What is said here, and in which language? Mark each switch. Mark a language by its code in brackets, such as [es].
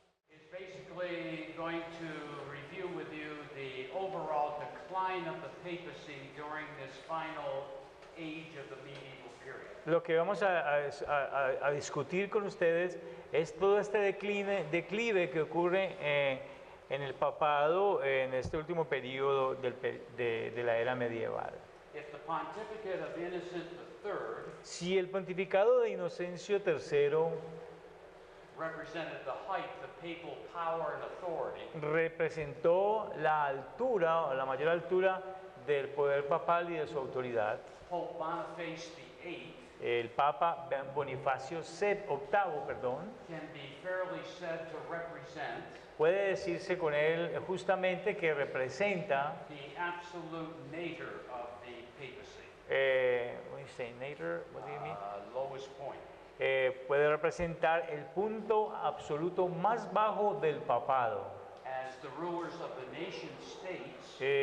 [en] is basically going to review with you the overall decline of the papacy during this final age of the medieval period. [es] lo que vamos a discutir con ustedes es todo este declive que ocurre en el papado en este último periodo de la era medieval. [en] If the pontificate of Innocent III [es] Si el pontificado de Inocencio III [en] represented the height of papal power and authority, [es] representó la altura o la mayor altura del poder papal y de su autoridad, [en] Pope Boniface VIII [es] el Papa Bonifacio VIII, perdón, [en] can be fairly said to represent [es] puede decirse con él justamente que representa, [en] the absolute nadir of the papacy, what do you say, nadir, what do you mean? lowest point. [es] Puede representar el punto absoluto más bajo del papado, [en] As the rulers of the nation states